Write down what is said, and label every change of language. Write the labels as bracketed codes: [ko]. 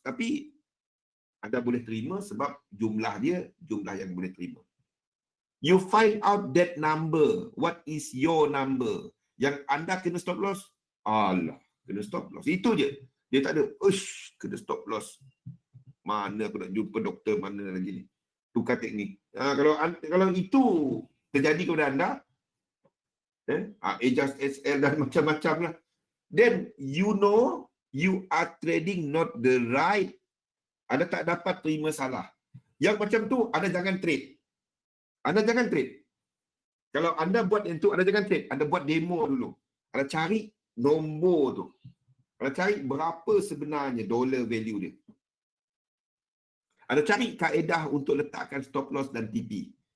[ms] Tapi anda boleh terima sebab jumlah dia, jumlah yang boleh terima. [en] You find out that number. What is your number? [ms] Yang anda kena stop loss, alah, kena stop loss. Itu je. Dia tak ada, kena stop loss. Mana aku nak jumpa doktor mana lagi ni. Tukar teknik. Kalau itu terjadi kepada anda, adjust SL dan macam-macam lah. [en] Then you know you are trading not the right. [ms] Anda tak dapat terima salah. Yang macam tu, anda jangan trade. Anda jangan trade. Kalau anda buat yang tu, anda jangan trade. Anda buat demo dulu. Anda cari nombor tu. Anda cari berapa sebenarnya dollar value dia. Anda cari kaedah untuk letakkan stop loss dan TP.